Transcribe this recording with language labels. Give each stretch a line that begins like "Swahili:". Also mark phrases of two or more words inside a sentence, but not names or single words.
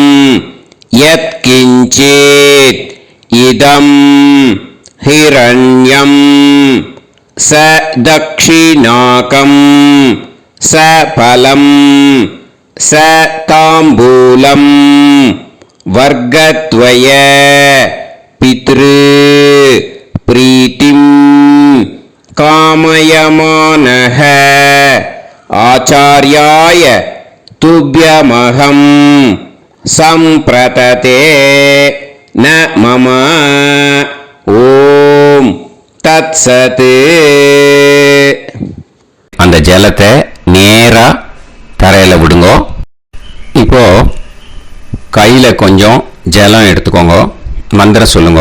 Sanskrit: यत्किंचित् इदं हिरण्यं स दक्षिणाकं स फलं स ताम्बूलं वर्गद्वय पितृ प्रीतिं कामयमानः आचार्याय तुभ्यमहं संप्रतते न मम ॐ तत्सत्.
Tamil: அந்த ஜலத்தை நேரா தரையில் விடுங்கோ. இப்போ கையில் கொஞ்சம் ஜலம் எடுத்துக்கோங்க. மந்திரம் சொல்லுங்க.